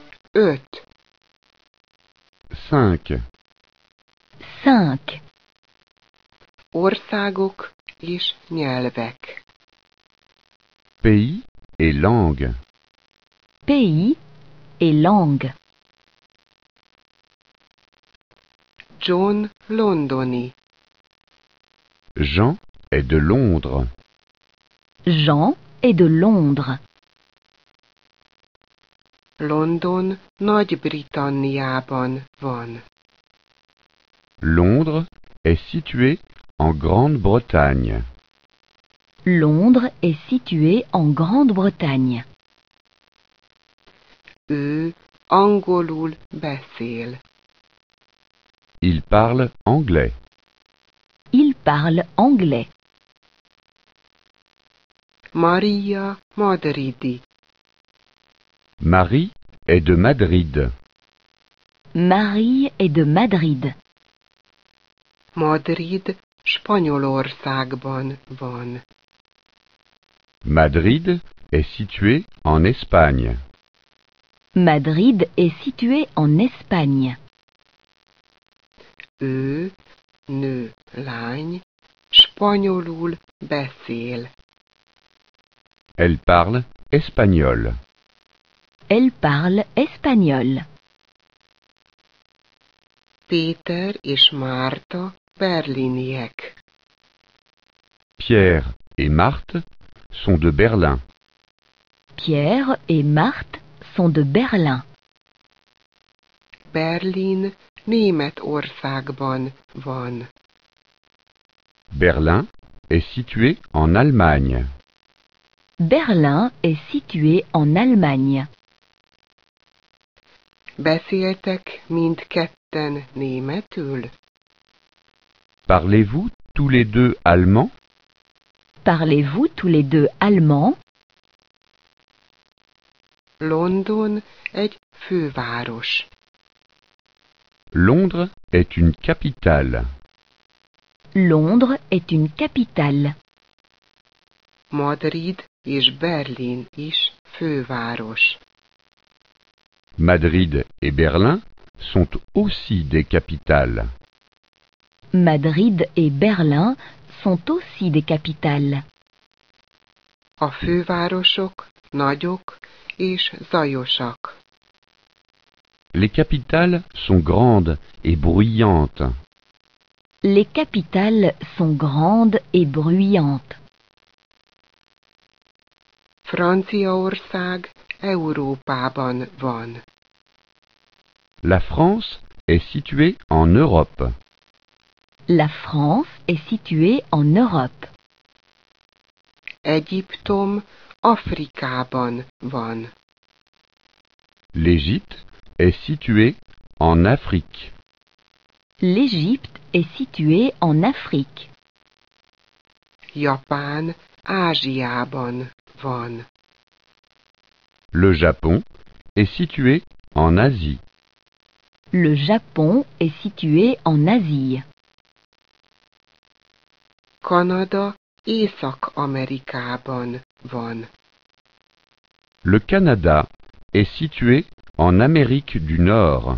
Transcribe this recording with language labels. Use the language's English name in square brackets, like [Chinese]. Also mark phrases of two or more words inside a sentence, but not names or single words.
[Hungarian] 5. 5. Országok és nyelvek. [French] Pays et langues. Pays et langue. [Hungarian] John londoni. [French] Jean est de Londres. Jean est de Londres. [Hungarian] London Nagy-Britanniában van. [French] Londres est situé en Grande-Bretagne. Londres est situé en Grande-Bretagne. [Hungarian] Ő angolul beszél. [French] Il parle anglais. Il parle anglais. [Hungarian] Maria madridi. [French] Marie est de Madrid. Marie est de Madrid. [Hungarian] Madrid Spanyolországban van. [French] Madrid est situé en Espagne. Madrid est situé en Espagne. [Hungarian] Ő, nő, lány, spanyolul beszél. [French] Elle parle espagnol. Elle parle espagnol. [Hungarian] Péter és Márta berliniek. [French] Pierre et Marthe sont de Berlin. Pierre et Marthe sont de Berlin. [Hungarian] Berlin Németországban van. [French] Berlin est situé en Allemagne. Berlin est situé en Allemagne. [Hungarian] Beszéltek mindketten németül? [French] Parlez-vous tous les deux allemand? Parlez-vous tous les deux allemand? [Hungarian] London egy főváros. [French] Londres est une capitale. Londres est une capitale. [Hungarian] Madrid és Berlin is főváros. [French] Madrid et Berlin sont aussi des capitales. Madrid et Berlin sont aussi des capitales. [Hungarian] A fővárosok nagyok és zajosak. [French] Les capitales sont grandes et bruyantes. Les capitales sont grandes et bruyantes. [Hungarian] Franciaország Európában van. [French] La France est située en Europe. La France est située en Europe. [Hungarian] Egyiptom Afrikában van. [French] L'Égypte est située en Afrique. L'Égypte est située en Afrique. [Hungarian] Japán Ázsiában van. [French] Le Japon est situé en Asie. Le Japon est situé en Asie. [Hungarian] Kanada Észak-Amerikában van. [French] Le Canada est situé en Amérique du Nord.